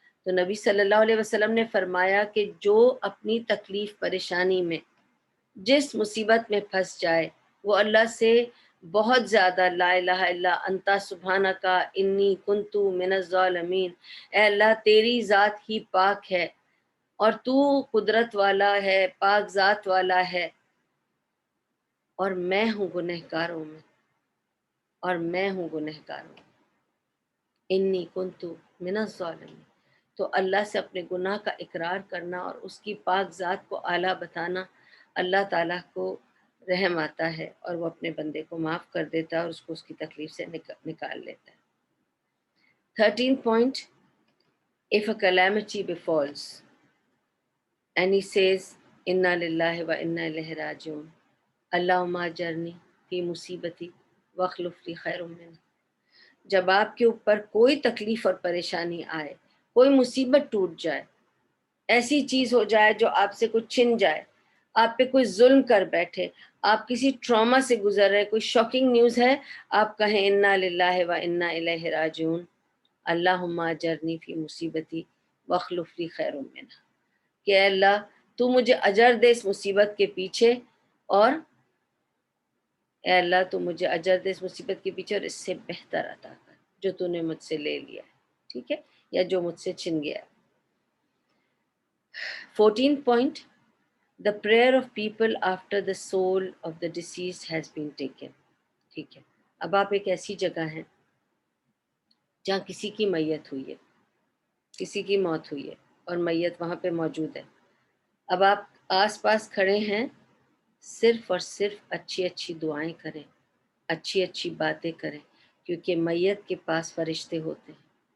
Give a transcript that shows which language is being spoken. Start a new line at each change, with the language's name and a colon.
Urdu: تو نبی صلی اللہ علیہ وسلم نے فرمایا کہ جو اپنی تکلیف پریشانی میں جس مصیبت میں پھنس جائے وہ اللہ سے بہت زیادہ
Arabic: لا الہ الا انتا سبحانکا انی کنتو من الظالمین،
Urdu: اے اللہ تیری ذات ہی پاک ہے اور تو قدرت والا ہے، پاک ذات والا ہے، اور میں ہوں گنہگاروں میں، اور میں ہوں گنہگاروں میں،
Arabic: انی کنتو من الظالمین.
Urdu: تو اللہ سے اپنے گناہ کا اقرار کرنا اور اس کی پاک ذات کو اعلیٰ بتانا، اللہ تعالیٰ کو رحم آتا ہے اور وہ اپنے بندے کو معاف کر دیتا ہے اور اس کو اس کی تکلیف سے نکال لیتا ہے.
English: 13 point, if a calamity befalls and he says
Arabic: inna lillahi wa inna ilaihi raji'un Allahumma ajirni fi musibati واخلف لی خیر منها.
Urdu: جب آپ کے اوپر کوئی تکلیف اور پریشانی آئے، کوئی مصیبت ٹوٹ جائے، ایسی چیز ہو جائے جو آپ سے کچھ چھن جائے، آپ پہ کوئی ظلم کر بیٹھے، آپ کسی ٹراما سے گزر رہے، کوئی شاکنگ نیوز ہے، آپ کہیں
Arabic: انا للہ و انا الیہ راجعون اللہم اجرنی فی مصیبتی واخلف لی خیر منها،
Urdu: کہ اے اللہ تو مجھے اجر دے اس مصیبت کے پیچھے، اور اے اللہ تو مجھے اجر دے اس مصیبت کے پیچھے اور اس سے بہتر عطا کر جو تو نے مجھ سے لے لیا ہے، ٹھیک ہے، یا جو مجھ سے چھن گیا ہے.
English: 14 point, the prayer of people after the soul of the deceased has been taken.
Urdu: ٹھیک ہے. اب آپ ایک ایسی جگہ ہیں جہاں کسی کی میت ہوئی ہے، کسی کی موت ہوئی ہے اور میت وہاں پہ موجود ہے. اب آپ آس پاس کھڑے ہیں، صرف اور صرف اچھی اچھی دعائیں کریں، اچھی اچھی باتیں کریں، کیونکہ میت کے پاس فرشتے ہوتے ہیں.